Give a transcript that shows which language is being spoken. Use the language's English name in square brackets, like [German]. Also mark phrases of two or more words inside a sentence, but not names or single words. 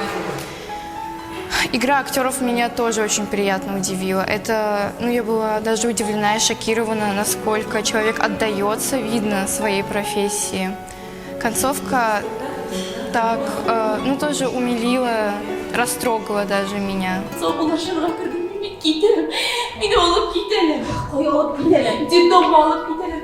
[Russian] Игра актеров меня тоже очень приятно удивила. Я была даже удивлена и шокирована, насколько человек отдается, видно, своей профессии. Концовка тоже умилила, растрогала даже меня. [Tatar] Мені алып китәләр. Кая алып китәләр? Детдомга алып